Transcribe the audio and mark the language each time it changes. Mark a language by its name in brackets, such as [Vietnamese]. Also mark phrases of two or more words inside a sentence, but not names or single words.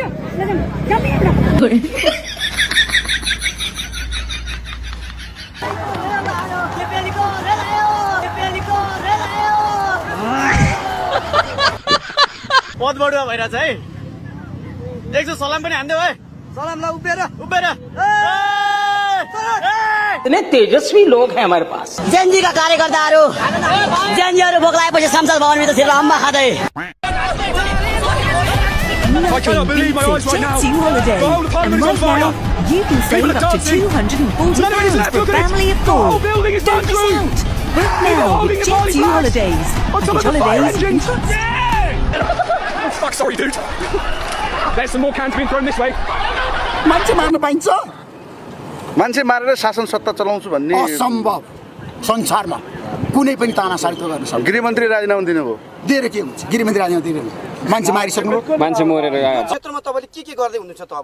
[Nepali] पद बढुवा भइरहेछ है एकछिन सलाम पनि हान्देऊ है सलामलाई उभिएर [Hindi] इतने तेजस्वी लोग हैं हमारे पास [Nepali] जेएनजी का कार्यकर्ताहरू जेएनजीहरू भोक लागेपछि संसद भवनभित्र छिरेर अम्बा खाँदै [English] You can save up to £240 for a family of 4. Don't miss out. Book now with Jet2 Holidays. Holidays. Fuck, sorry dude. There's some more cans being thrown this way. [Nepali] मान्छे मार्न पाइन्छ मान्छे मारेर शासन सत्ता चलाउँछु भन्ने असम्भव संसारमा कुनै पनि तानासारी त गर्न सक्दैन गृहमन्त्री राजीनामा दिनुभयो दिएर के हुन्छ गृहमन्त्री राजीनामा दिएर मान्छे मारिसक्नु मान्छे मरेर क्षेत्रमा तपाईँले के गर्दै हुनुहुन्छ त